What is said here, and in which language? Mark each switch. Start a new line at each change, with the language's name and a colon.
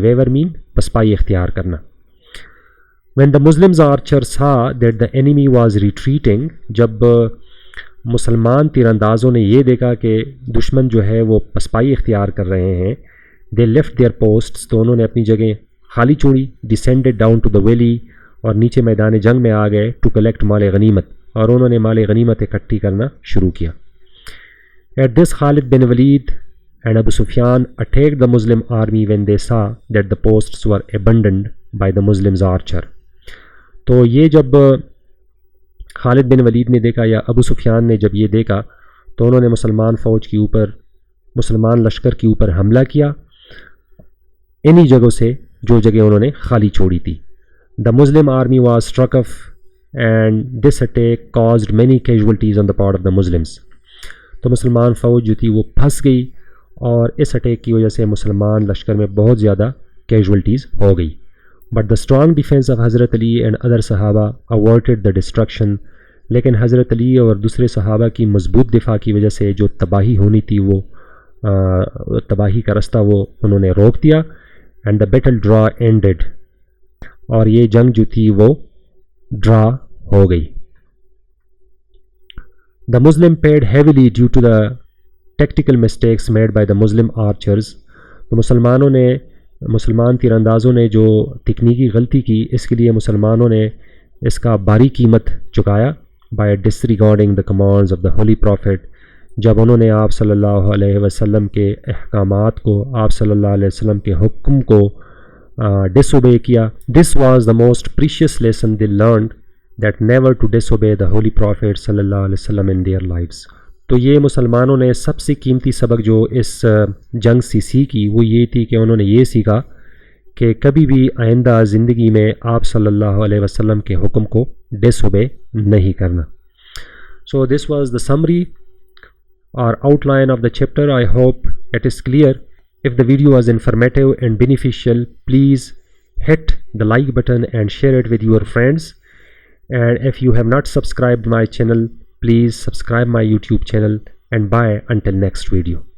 English: waver mean
Urdu: پسپائی اختیار کرنا.
English: When the Muslims archers saw that the enemy was retreating,
Urdu: جب مسلمان تیر اندازوں نے یہ دیکھا کہ دشمن جو ہے وہ پسپائی اختیار کر رہے ہیں,
English: they left their posts,
Urdu: تو انہوں نے اپنی جگہ خالی چھوڑی.
English: descended down to the valley,
Urdu: اور نیچے میدان جنگ میں آ گئے.
English: to collect
Urdu: مال غنیمت, اور انہوں نے مال غنیمت اکٹھی کرنا شروع کیا.
English: At this Khalid bin Walid and Abu Sufyan attacked the Muslim army when they saw that the posts were abandoned by the Muslims archer.
Urdu: تو یہ جب خالد بن ولید نے دیکھا یا ابو سفیان نے جب یہ دیکھا تو انہوں نے مسلمان فوج کے اوپر, مسلمان لشکر کے اوپر حملہ کیا انہی جگہوں سے جو جگہ انہوں نے خالی چھوڑی تھی.
English: The Muslim army was struck off and this attack caused many casualties on the part of the Muslims.
Urdu: تو مسلمان فوج جو تھی وہ پھنس گئی اور اس اٹیک کی وجہ سے مسلمان لشکر میں بہت زیادہ کیجولٹیز ہو گئی.
English: But the strong defense of Hazrat Ali and other Sahaba averted the destruction.
Urdu: لیکن حضرت علی اور دوسرے صحابہ کی مضبوط دفاع کی وجہ سے جو تباہی ہونی تھی وہ تباہی کا رستہ وہ انہوں نے روک دیا.
English: And the battle draw ended.
Urdu: اور یہ جنگ جو تھی وہ ڈرا ہو گئی.
English: The Muslim paid heavily due to the tactical mistakes made by the Muslim archers.
Urdu: تو مسلمان تیر اندازوں نے جو تکنیکی غلطی کی اس کے لیے مسلمانوں نے اس کا بھاری قیمت چکایا.
English: by disregarding the commands of the Holy Prophet,
Urdu: جب انہوں نے آپ صلی اللہ علیہ وسلم کے احکامات کو, آپ صلی اللہ علیہ وسلم کے حکم کو disobey کیا.
English: This was the most precious lesson they learned, that never to disobey the Holy Prophet صلی اللہ علیہ وسلم in their lives.
Urdu: تو یہ مسلمانوں نے سب سے قیمتی سبق جو اس جنگ سے سیکھی وہ یہ تھی کہ انہوں نے یہ سیکھا کہ کبھی بھی آئندہ زندگی میں آپ صلی اللہ علیہ وسلم کے حکم کو ڈس اوبے نہیں کرنا.
English: So this was the summary or outline of the chapter. I hope it is clear. If the video was informative and beneficial, please hit the like button and share it with your friends. And if you have not subscribed my channel, please subscribe my YouTube channel, and bye until next video.